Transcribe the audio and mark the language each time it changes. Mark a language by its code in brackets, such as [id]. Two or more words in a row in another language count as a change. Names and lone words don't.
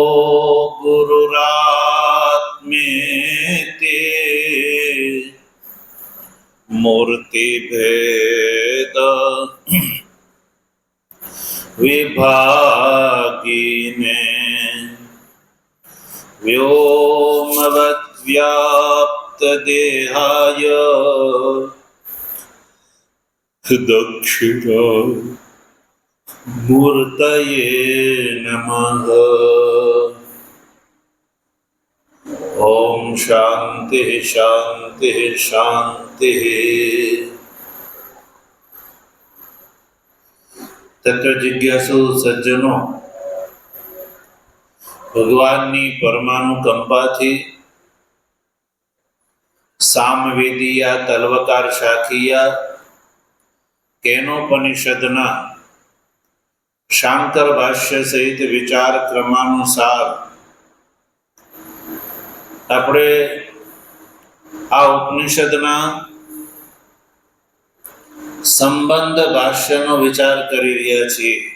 [sa] गुरुरात्मेति मूर्तिभेद विभागिने व्योमवद्व्याप्तदेहाय दक्षिणामूर्तये नमः। ओम शांति शांति शांति। [hi] तत्व जिज्ञासु सज्जनों, [gu] ભગવાનની પરમાણુ કંપાથી સામવેદીયા તલવકાર શાખીયા કેનોપનિષદના શાંકર ભાષ્ય સહિત વિચાર ક્રમાનુસાર આપણે આ ઉપનિષદના સંબંધ ભાષ્યનો વિચાર કરી રહ્યા છીએ।